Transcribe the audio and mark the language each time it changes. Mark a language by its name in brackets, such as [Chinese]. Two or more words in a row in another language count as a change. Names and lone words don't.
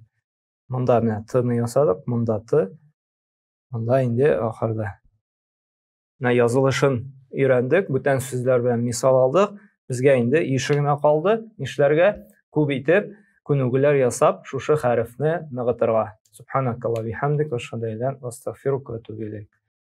[Tatar] Монда менә Т-ны ясадык, монда Т. Монда инде ахырда. Менә язылышын өйрәндек, бүтән сүзләр белән мисал алдык. Безгә инде ише генә калды. Нишләргә? Күп итеп күнегүләр ясап, шушы хәрефне ныгытырга. [Arabic] سبحانك اللهم بحمدك وأشهد أن لا إله إلا أنت أستغفرك وأتوب إليك.